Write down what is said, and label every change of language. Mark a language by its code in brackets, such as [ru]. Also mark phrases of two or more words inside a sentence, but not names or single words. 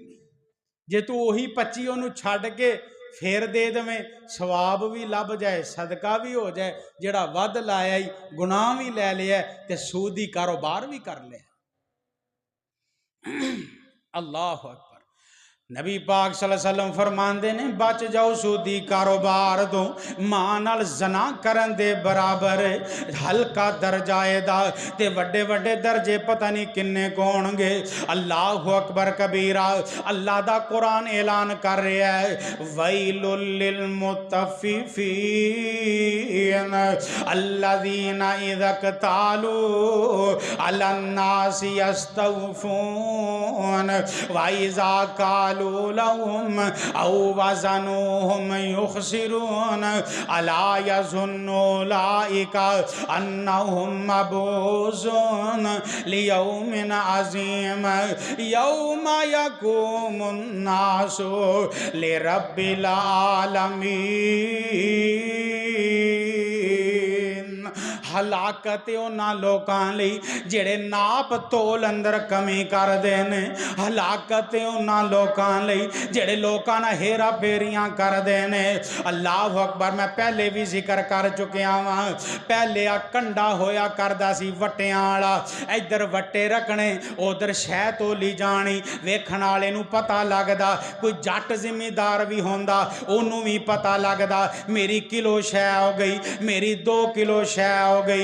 [pa] جے تو وہی 25 اوہنوں چھڈ کے فیر دے دیویں، ثواب وی لبھ جائے، صدقہ وی ہو جائے، جیہڑا ودھ لایا ای گناہ وی لے لیا تے سودی کاروبار وی کر لیا. [ar] الله أكبر. [pa] نبی پاک [ar] صلى الله عليه وسلم [pa] فرماندے نے بچ جاؤ سودی کاروبار توں، ماں نال زنا کرن دے برابر ہلکا درجہ ایہدا تے وڈے وڈے درجے پتہ نہیں کنے ہونگے. [ar] الله أكبر كبيرا. [pa] اللہ دا قرآن اعلان کر رہا اے [ar] ويل لل مطففين الذين إذا اكتالوا على الناس يستوفون وإذا لهم أو وزنوهم يخسرون ألا يظن أولئك أنهم مبعوثون ليوم عظيم يوم يقوم الناس لرب العالمين. [pa] ہلاکت اونہاں لوکاں لئی جیہڑے ناپ تول اندر کمی کردے نے، ہلاکت اونہاں لوکاں لئی جیہڑے لوکاں نال ہیرا پھیریاں کردے نے. [ar] الله أكبر. [pa] میں پہلے وی ذکر کر چکیا واں، پہلے آ کنڈا ہویا کردا سی وٹیاں والا، ایدھر وٹے رکھنے اودھر شے تولی جانی، ویکھن والے نوں پتہ لگدا، کوئی جٹ زمیندار وی ہوندا اوہنوں وی پتہ لگدا میری کلو شے ہو گئی، میری 2 کلو شے ہو گئی.